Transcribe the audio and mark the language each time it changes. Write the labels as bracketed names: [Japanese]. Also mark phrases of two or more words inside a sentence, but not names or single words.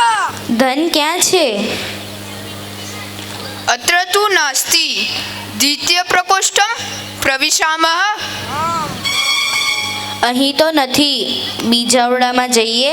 [Gujarati] ધન ક્યાં છે? [Sanskrit] अत्र तु नास्ति. द्वितीय प्रकोष्ठं प्रविशामः. [Gujarati] અહીં તો નથી, બીજા ઓરડામાં જઈએ.